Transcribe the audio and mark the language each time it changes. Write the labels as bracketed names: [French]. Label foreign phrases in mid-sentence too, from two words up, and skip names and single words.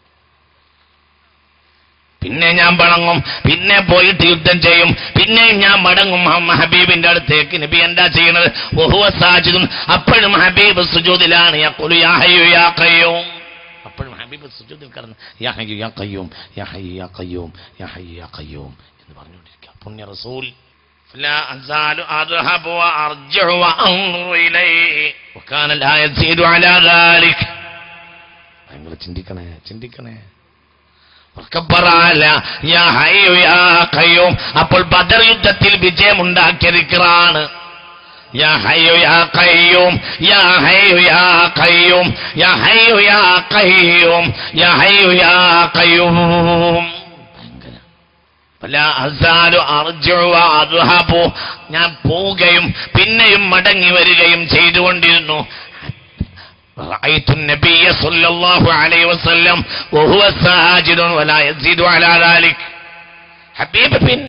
[Malayalam] പിന്നെ ഞാൻ മടങ്ങും, പിന്നെ പോയിട്ട് യുദ്ധം ചെയ്യും, പിന്നെയും ഞാൻ മടങ്ങും ഹബീബിന്റെ അടുത്തേക്ക്. നബി എന്താ ചെയ്യുന്നത്? [Arabic] وهو ساجد, [Malayalam] അപ്പോഴും ഹബീബ് സുജൂദിലാണ്. [Arabic] يقول يا حي يا قيوم, [Malayalam] അപ്പോഴും ഹബീബ് സുജൂദിൽ കിടന്ന് [Arabic] يا حي يا قيوم يا حي يا قيوم يا حي يا قيوم [Malayalam] എന്ന് പറഞ്ഞുകൊണ്ടിരിക്കുക പുണ്യ റസൂൽ. [Arabic] لا أزال أذهب وأرجع وأنظر إليه وكان لا يزيد على ذلك. [Malayalam] നിങ്ങൾ ചിന്തിക്കണേ. [Arabic] يا حي يا قيوم, [Malayalam] അപ്പോൾ ബദർ യുദ്ധത്തിൽ വിജയമുണ്ടാക്കിയ ദിക്റാണ്. [Arabic] يا حي يا قيوم يا حي يا قيوم يا حي يا قيوم يا حي يا قيوم. [Malayalam] ഞാൻ പോവുകയും പിന്നെയും മടങ്ങി വരികയും ചെയ്തുകൊണ്ടിരുന്നു. [Arabic] رأيت النبي صلى الله عليه وسلم وهو ساجد ولا يزيد على ذلك. حبيب